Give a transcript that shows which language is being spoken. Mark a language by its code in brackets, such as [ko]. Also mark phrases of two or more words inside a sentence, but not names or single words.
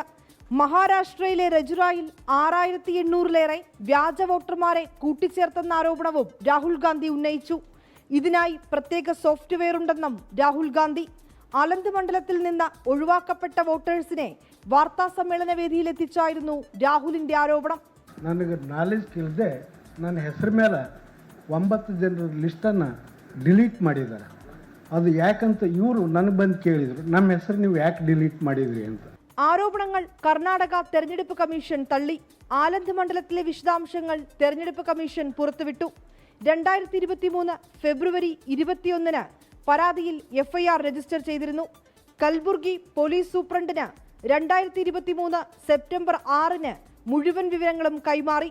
[ml] മഹാരാഷ്ട്രയിലെ രജുറായിൽ 6800-ലേറെ വ്യാജ വോട്ടർമാരെ കൂട്ടിച്ചേർത്തെന്ന ആരോപണവും രാഹുൽ ഗാന്ധി ഉന്നയിച്ചു. ഇതിനായി പ്രത്യേക സോഫ്റ്റ്വെയർ ഉണ്ടെന്നും രാഹുൽ ഗാന്ധി. അലന്ത് മണ്ഡലത്തിൽ നിന്ന് ഒഴിവാക്കപ്പെട്ട വോട്ടേഴ്സിനെ വാർത്താ സമ്മേളന വേദിയിലെത്തിച്ചായിരുന്നു രാഹുലിന്റെ ആരോപണം. [kn] ನನಗೆ ನಾಲೆಜ್ ಇಲ್ಲದೆ ನನ್ನ ಹೆಸರು ಮೇಲೆ 9 ಜನರ ಲಿಸ್ಟನ್ನು ಡಿಲೀಟ್ ಮಾಡಿದ್ದಾರೆ. ಅದು ಯಾಕಂತ ಇವರು ನನಗೆ ಬಂದು ಕೇಳಿದರು, ನಮ್ಮ ಹೆಸರು ನೀವು ಯಾಕೆ ಡಿಲೀಟ್ ಮಾಡಿದ್ರಿ ಅಂತ. [ml] ആരോപണങ്ങൾ കർണാടക തെരഞ്ഞെടുപ്പ് കമ്മീഷൻ തള്ളി. ആലന്ത് മണ്ഡലത്തിലെ വിശദാംശങ്ങൾ തെരഞ്ഞെടുപ്പ് കമ്മീഷൻ പുറത്തുവിട്ടു. 2023 ഫെബ്രുവരി 21 പരാതിയിൽ FIR രജിസ്റ്റർ ചെയ്തിരുന്നു. കൽബുർഗി പോലീസ് സൂപ്രണ്ടിന് 2023 സെപ്റ്റംബർ 6 മുഴുവൻ വിവരങ്ങളും കൈമാറി.